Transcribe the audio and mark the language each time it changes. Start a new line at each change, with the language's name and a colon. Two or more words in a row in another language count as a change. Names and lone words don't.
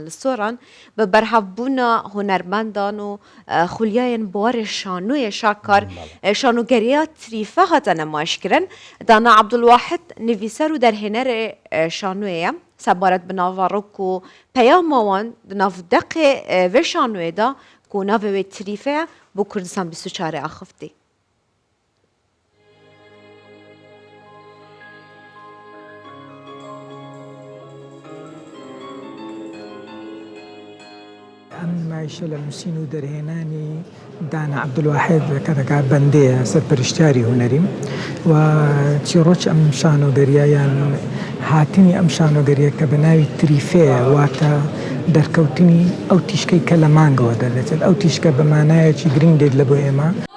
Kurdish: لە سۆران بە بەرهەڤبوونە هوەرمەندان و خولیایەن بوارێ شانوویە شاکار شانوگەریە تریفە هاتە نەمایشکردن دانا عەبدولواحد نویسەر و دەرهێنەرێ شانوویە سەبارەت بە ناڤەڕۆک و پەیامەوان ناڤدەقێ vê şanûyê ku navê wê Tirîfe ye bû Kurdistan 24 axivtî.
Central Kurdish: ئەم نمایشە لە نووسین و دەرهێنانی دانا عەبدولواحید کە دەکات بەندەیە سەرپەرشتیاری هونەریم و چیرۆکی ئەم شانۆگەریایان هاتنی ئەم شانۆگەریە کە بە ناوی تریفەیە واتە دەرکەوتنی ئەو تیشکەی کە لە مانگەوە دەدەچێت ئەو تیشکە بە مانایەکی گرنگ دێت لە بۆ ئێمە